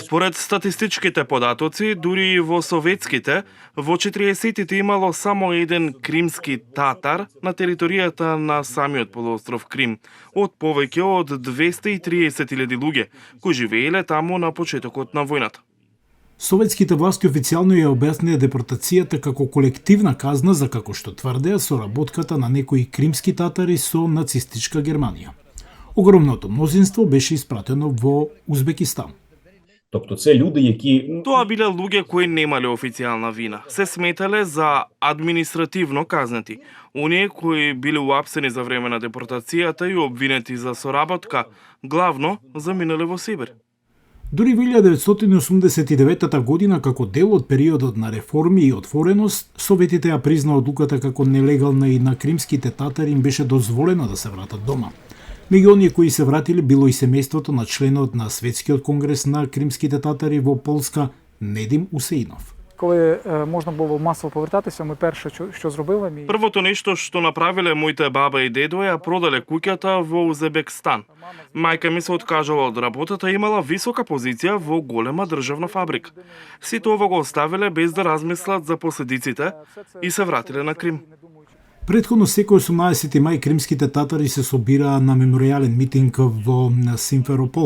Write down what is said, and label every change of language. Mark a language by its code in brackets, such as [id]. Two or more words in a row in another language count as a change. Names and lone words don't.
[mk] Според статистичките податоци, дури и во советските, во 40-тите имало само еден кримски татар на територијата на самиот полуостров Крим, од повеќе од 230.000 луѓе, кои живееле таму на почетокот на војната. Советските власти официјално ја објаснија депортацијата како колективна казна за, како што тврдеа, соработката на некои кримски татари со нацистичка Германија. Огромното мнозинство беше испратено во Узбекистан. [uk] Тобто це люди, які... [mk] Тоа биле луѓе кои немале официјална вина. Се сметале за административно казнети. Оние кои биле уапсени за време на депортацијата и обвинети за соработка, главно заминале во Сибир. Дури во 1989 година, како дел од периодот на реформи и отвореност, Советите ја призна одлуката како нелегална и на кримските татари им беше дозволено да се вратат дома. Меѓу оние кои се вратиле било и семејството на членот на Светскиот конгрес на кримските татари во Полска Недим Усеинов. [uk] Коли можна було масово повертатися, ми перше, що зробили... [mk] Првото нешто што направиле моите баба и дедо ја продале куќата во Узбекстан. Мајка ми се откажала од работата и имала висока позиција во голема државна фабрика. Сите ова го оставиле без да размислат за последиците и се вратиле на Крим. Претходно секој 18 мај кримските татари се собираа на меморијален митинг во Симферопол.